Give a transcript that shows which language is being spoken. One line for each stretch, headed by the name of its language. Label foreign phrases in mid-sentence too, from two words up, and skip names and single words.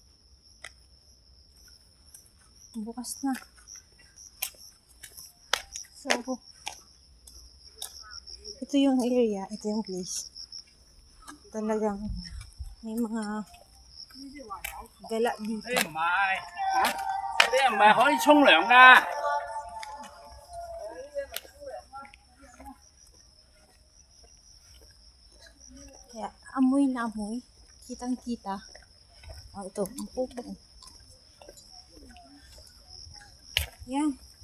Filipino: Bukas na. So, ito yung area, ito yung place. Talagang may mga gala dito.
Cantonese: 啲唔係可以沖涼㗎。
Filipino: Kaya amoy na amoy. Kitang-kita. Oh, ito. Ang pupo. Yan.